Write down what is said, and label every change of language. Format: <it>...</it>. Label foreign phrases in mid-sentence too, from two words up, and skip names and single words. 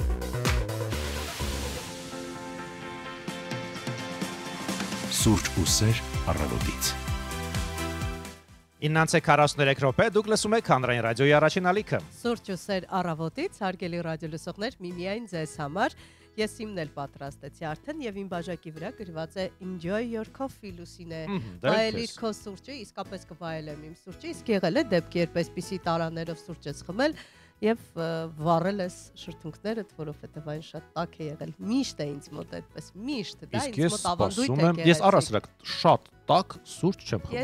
<hy>Սուրճ ու սեր առավոտից։ 9:43 րոպե դուք լսում եք հանրային ռադիոյի առաջին ալիքը։ Սուրճ ու սեր առավոտից, հարգելի ռադիոլսողներ, միմիայն ձեզ համար։ Ես իմն էլ պատրաստեցի արդեն եւ իմ բաժակի վրա գրված է</hy> <en>Enjoy your coffee</en> <hy>Լուսինե։ Վայելիր քո սուրճը, իսկապես կվայելեմ իմ սուրճը, իսկ եղել է դեպք, երբ այսպիսի տարաներով սուրճ ես խմել եւ վառել ես շրթունքներդ, որովհետեւ այն շատ տաք է եղել։ Միշտ է ինձ մոտ այդպես, միշտ, դա Իսկ ինձ ես մոտ ավանդույթ սպասում է։ եմ, ես առասրակ շատ տաք սուրճ չեմ խմում։</hy>